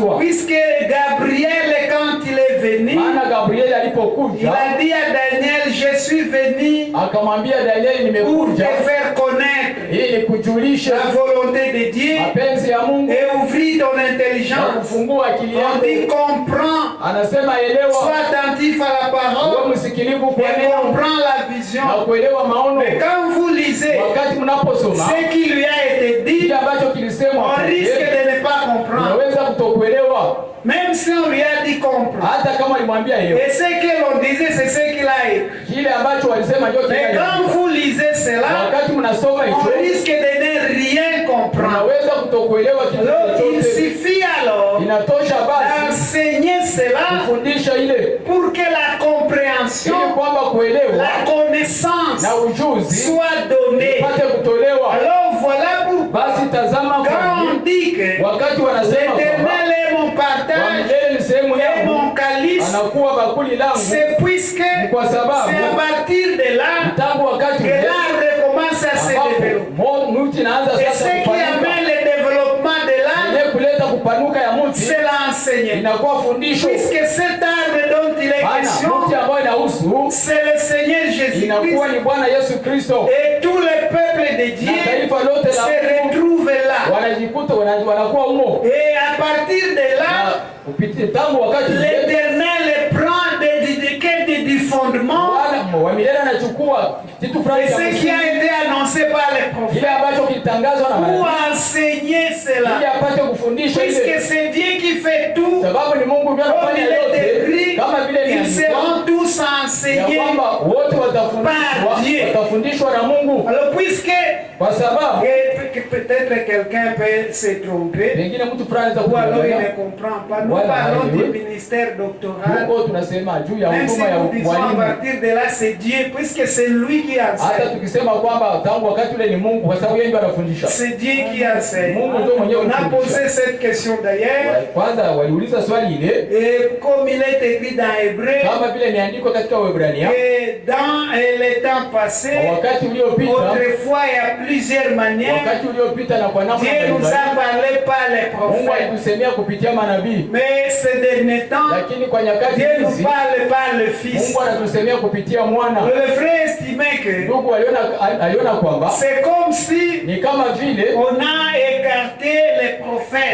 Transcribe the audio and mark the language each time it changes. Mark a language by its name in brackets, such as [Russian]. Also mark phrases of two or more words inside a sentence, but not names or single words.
[French] Puisque Gabriel, quand il est venu, il a dit à Daniel, je suis venu pour te faire connaître la volonté de Dieu et ouvrir ton intelligence. On dit comprends, sois attentif à la parole et comprends la vision. Mais quand vous lisez ce qui lui a été dit, on risque de ne pas comprendre. [Swahili] Unaweza kutokuelewa. [French] Même si on lui a dit comprendre. [Swahili] Hata kama alimwambia hiyo. [French] Et ce que l'on disait, c'est ce qu'il a écrit. [Swahili] Kile ambacho walisema ndio kile. [French] Mais quand vous lisez cela, [Swahili] wakati mnasoma hicho, [French] on risque de ne rien comprendre. [Swahili] Unaweza kutokuelewa kitu chochote. [French] Il suffit alors [Swahili] inatosha basi [French] d'enseigner cela [Swahili] kufundisha ile [French] pour que la compréhension, [Swahili] ili kwamba kuelewa [French] la connaissance [Swahili] na ujuzi [French] soit donnée. [Swahili] pate kutolewa. [French] Alors voilà pourquoi [Swahili] basi tazama [French] quand on dit que [Swahili] wakati wanasema [French] l'Éternel est mon partage et mon calice, [Swahili] anakuwa bakuli langu, [French] c'est puisque [Swahili] kwa sababu [French] c'est à partir de là [Swahili] tangu wakati [French] que l'arbre commence à se développer. [Swahili] mti naanza [French] Et [Swahili] sasa [French] ce qui amène le développement de l'arbre, [Swahili] kuleta kupanuka ya mti [French] c'est l'enseignement. [Swahili] inakuwa fundisho. [French] Puisque cet arbre dont il est question, [Swahili] mti ambao inahusu [French] c'est le Seigneur Jésus-Christ, [Swahili] inakuwa ni Bwana Yesu Kristo, [French] et tout le peuple de Dieu se retrouve là. [Swahili] wanajikuta wanakuwa humo. [French] Et à partir de là, [Swahili] tangu wakati [French] l'Éternel prend du fondement, [Swahili] wa milele anachukua kitu fulani [French] et ce qui a été annoncé par les prophètes, [Swahili] kile ambacho kilitangazwa na [French] pour enseigner cela. [Swahili] ili apate kufundisha ile, [French] Puisque c'est Dieu qui fait tout, [Swahili] sababu ni Mungu ndiye [French] comme [Swahili] anafanya [French] il est [Swahili] yote, [French] écrit, [Swahili] kama vile ni [French] ils seront tous enseignés [Swahili] kwamba wote watafundishwa na Mungu. [French] Alors puisque [Swahili] kwa sababu [French] peut-être quelqu'un peut se tromper, [Swahili] pengine mtu fulani [French] ou alors il ne comprend pas. Nous parlons du ministère doctoral. [Swahili] tunasema juu ya [French] Même si [Swahili] huduma ya [French] nous disons à [Swahili] walimu. [French] partir de là c'est Dieu, puisque c'est lui qui [Swahili] Hata [French] enseigne. [Swahili] tukisema kwamba tangu wakati ule ni Mungu, kwa sababu yeye ndiye anafundisha. [French] C'est Dieu qui enseigne. [Swahili] Mungu ndio mwenyewe [French] On a [Swahili] anafundisha. [French] posé cette question d'ailleurs. [Swahili] Kwanza waliuliza swali ile, [French] Et comme il est écrit dans Hébreu, [Swahili] kama vile imeandikwa katika Waebrania, [French] et dans les temps passés, [Swahili] wakati uliopita, [French] autrefois et à plusieurs manières, [Swahili] wakati uliopita na kwa namna [French] Dieu nous [Swahili] mbalimbali, [French] a parlé par les [Swahili] Mungu [French] prophètes. [Swahili] alitusemea kupitia manabii. [French] Mais ces derniers temps, [Swahili] Lakini kwa nyakati [French] Dieu nous [Swahili] hizi [French] parle par le Fils. [Swahili] Mungu anatusemea kupitia mwana. [French] Le frère estimait que [Swahili] Ndugu aliona kwamba [French] c'est comme si [Swahili] ni kama vile [French] on a écarté les prophètes.